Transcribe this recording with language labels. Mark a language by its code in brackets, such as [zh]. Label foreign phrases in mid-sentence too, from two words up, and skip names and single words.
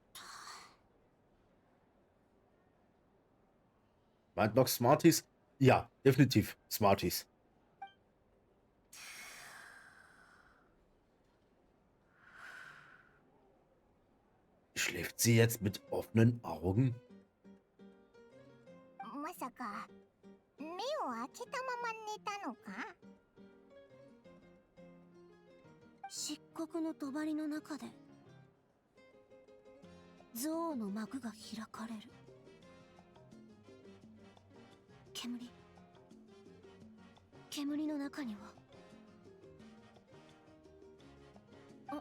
[de] Meint noch Smarties? Ja, definitiv Smarties. Schläft sie jetzt mit offenen Augen? [ja] まさか目を開けたまま寝たのか漆黒の帳の中で憎悪の幕が開かれる煙の中には